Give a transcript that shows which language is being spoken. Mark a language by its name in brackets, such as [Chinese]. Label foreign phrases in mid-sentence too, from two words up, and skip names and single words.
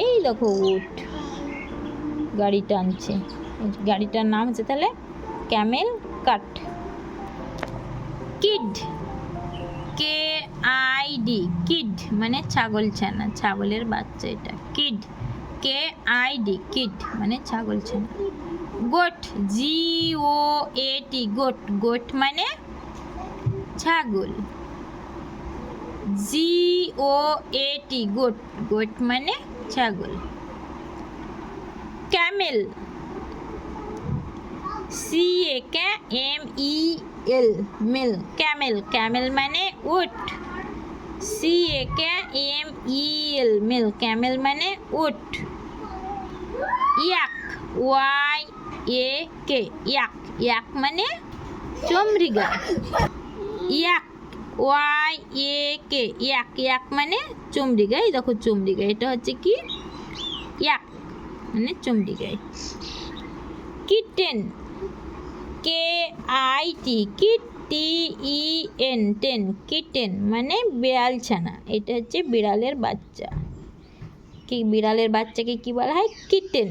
[Bangla] এই দেখো উট গাড়ি টানছে, গাড়িটার নাম হচ্ছে তাহলে [English] camel cart. [Bangla] কিড, KID, কিড মানে ছাগল ছানা, ছাগলের বাচ্চা এটা, কিড, KID, কিড মানে ছাগল ছানা। গোট, GOAT, গোট, গোট মানে ছাগল, GOAT, গোট, গোট মানে ছাগল। ক্যামেল, CAMEL মেল, ক্যামেল, ক্যামেল মানে উট। CAMEL মেল, ক্যামেল মানে উট। ইয়াক, YAK ইয়াক, ইয়াক মানে চমড়ি গাই। ইয়াক, YAK ইয়াক, ইয়াক মানে চমড়ি গাই। দেখো চমড়ি গাই, এটা হচ্ছে কি ইয়াক মানে চমড়ি গাই। কিটেন, KIT কিট, TEN টেন, কিটেন মানে বিড়াল ছানা। এটা হচ্ছে বিড়ালের বাচ্চা। কি বিড়ালের বাচ্চাকে কি বলা হয়? কিটেন।